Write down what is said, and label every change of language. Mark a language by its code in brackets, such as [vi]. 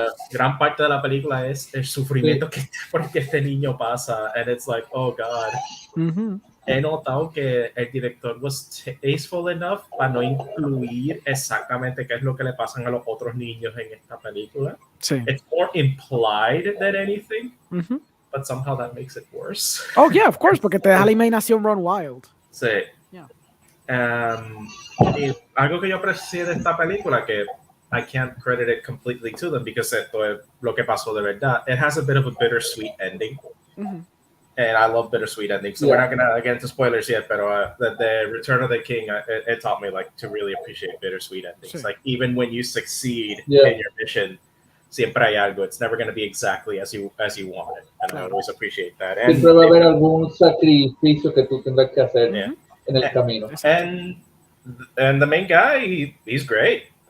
[es] Gran parte de la película es el sufrimiento que este niño pasa. [en] And it's like, oh God. [es] He notado que el director [en] was tasteful enough [es] para no incluir exactamente qué es lo que le pasan a los otros niños en esta película. Sí. [en] It's more implied than anything, but somehow that makes it worse. Oh, yeah, of course, porque te deja la imaginación run wild. [es] Sí. Y algo que yo aprecié de esta película, que [en] I can't credit it completely to them [es] because esto es lo que pasó de verdad. [en] It has a bit of a bittersweet ending, and I love bittersweet endings. So we're not gonna get into spoilers yet, but the Return of the King, it taught me to really appreciate bittersweet endings. [es] Sí. [en] Like even when you succeed in your mission, [es] siempre hay algo. [en] It's never going to be exactly as you want it, and I always appreciate that. And [es] siempre va a haber algún sacrificio que tú tendrás que hacer en el camino. [en] And the main guy, he's great.